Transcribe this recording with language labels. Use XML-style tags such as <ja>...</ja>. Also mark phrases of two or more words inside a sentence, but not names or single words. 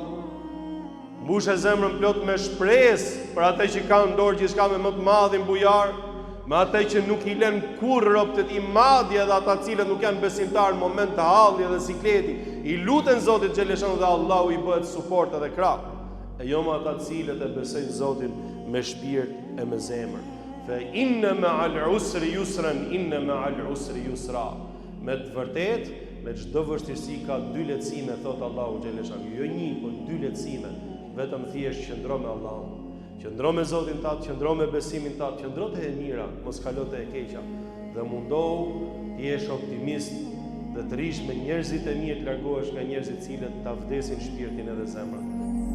<sq>Mbushë zemrën plot me shpresë për atë që ka në dorë gjithçka me më të madhin bujar, me atë që nuk i lën kurrë robët e tij madje edhe ata cilët nuk janë besimtarë në moment të halli dhe sikleti, i luten Zotit Xheleshanu dhe Allahu i bëhet suport edhe krah. E jo me ata cilët e besojnë Zotin me shpirt e me zemër.</sq> <ar>فإن مع العسر يسرا، إن مع العسر يسرا.</ar> <sq>Me të vërtet, me çdo vështirësi ka dy lehtësime, thot Allahu Xheleshanu. Jo një, por dy lehtësime. Vetëm thjesht qëndro me Allahun. Qëndro me Zotin tat, qëndro me besimin tat, qëndro te e mira, mos kalo te e keqja. Dhe mundohu të jesh optimist dhe të rish me njerëzit e mirë, të largohesh nga njerëzit cilët ta vdesin shpirtin edhe zemrën.</sq>